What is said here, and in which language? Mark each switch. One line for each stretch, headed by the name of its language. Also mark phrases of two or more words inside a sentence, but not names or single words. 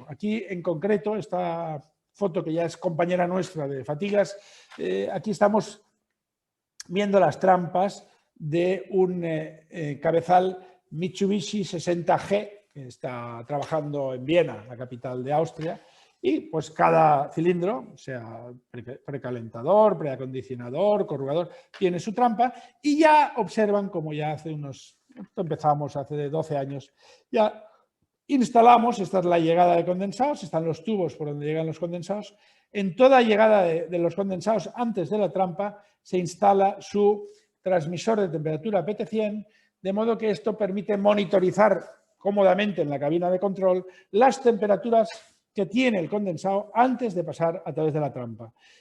Spanish: Aquí en concreto, esta foto que ya es compañera nuestra de Fatigas, aquí estamos viendo las trampas de un cabezal Mitsubishi 60G, que está trabajando en Viena, la capital de Austria, y pues cada cilindro, sea precalentador, preacondicionador, corrugador, tiene su trampa y ya observan como ya empezamos hace 12 años, ya instalamos, esta es la llegada de condensados, están los tubos por donde llegan los condensados. En toda llegada de los condensados antes de la trampa se instala su transmisor de temperatura PT100, de modo que esto permite monitorizar cómodamente en la cabina de control las temperaturas que tiene el condensado antes de pasar a través de la trampa.